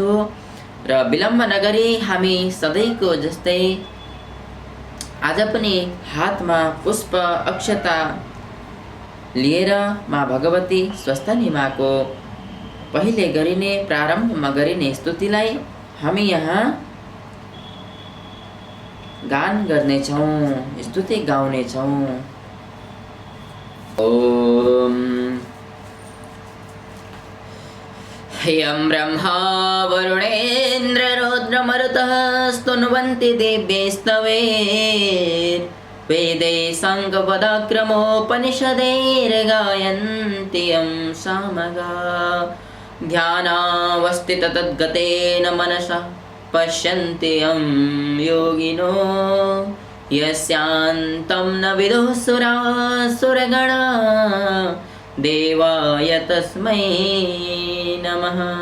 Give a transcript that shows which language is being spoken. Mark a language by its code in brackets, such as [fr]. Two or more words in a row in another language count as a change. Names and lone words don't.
[ne] र विलम्ब नगरी हामी सधैँको जस्तै आज पनि हातमा पुष्प अक्षता लिएर माँ भगवती स्वस्थानी माँको पहिले गरिने प्रारम्भमा गरिने स्तुतिलाई हामी यहाँ गान गर्नेछौँ, स्तुति गाउनेछौँ। [sa] ओम यं ब्रह्मा वरुणेन्द्र रुद्रमरुतः स्तुन्वन्ति दिव्यैस्तवैर् वेदै साङ्गपदक्रमोपनिषदैर्गायन्ति यं सामगा ध्यानावस्थित तद्गतेन मनसा पश्यन्ति यं योगिनो यस्यान्तं न विदुः सुरासुरगणा देवाय तस्मै नमः।